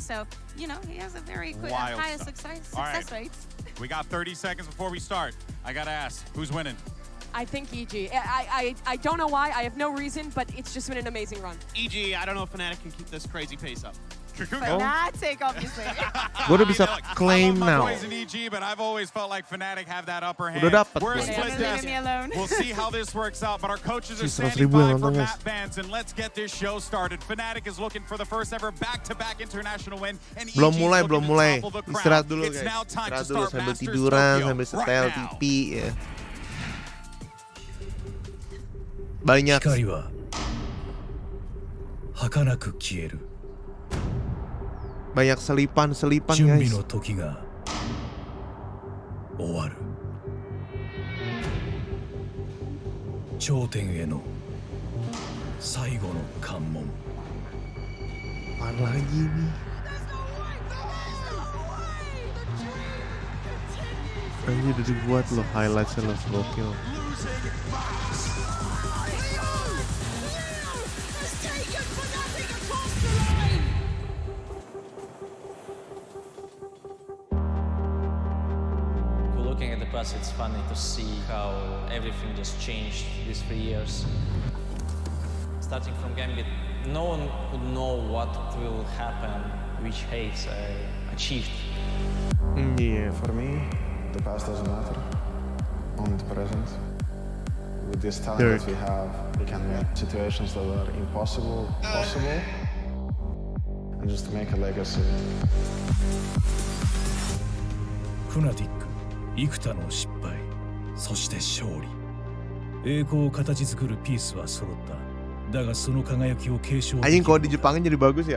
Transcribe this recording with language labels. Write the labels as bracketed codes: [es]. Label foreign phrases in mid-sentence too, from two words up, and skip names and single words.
[en] So, you know, he has a very good, high success rate. We got 30 seconds before we start. I got to ask, who's winning? I think EG. I don't know why. I have no reason, but it's just been an amazing run. EG, I don't know if Fnatic can keep this crazy pace up. Fnatic, obviously. [id] Gue udah bisa [en] claim now. I love my boys in EG, but I've always felt like Fnatic have that upper hand. [id] Udah dapet. [en] We're a [id] gue. [en] split test. We'll see how this works out, but our coaches are standing 100.000 by [id] yang [en] for [id] nonton, [en] Matt Vance, and let's get this show started. Fnatic is looking for the first ever back-to-back international win, and EG [id] Belum [en] is [id] mulai, [en] looking [id] belum [en] to [id] mulai. [en] topple the crowd. [id] Istirahat dulu [en] It's [id] guys. [en] now time to [id] Istirahat dulu [en] start [id] sambil [en] Masters [id] tiduran, Tokyo sambil setel [en] right now. [id] TV ya. Banyak. [ja] 光は儚く消える。 [id] Banyak selipan-selipan [ja] 準備 [id] guys. [ja] の時が終わる。頂点への最後の関門。 [id] Apaan lagi nih? Anjir udah dibuat loh highlightsnya loh, gokil. [en] Looking at the past, it's funny to see how everything just changed these 3 years. Starting from Gambit, no one would know what will happen, which heights I achieved. Yeah. For me, the past doesn't matter, only the present. With this talent that we have, we can make situations that are impossible possible, and just to make a legacy. [ja] Fnatic、幾多の失敗、そして勝利。栄光を形作るピースは揃った。だがその輝きを継承でき [id] Anjing [ja] る [id] kalau di Jepangnya jadi bagus ya.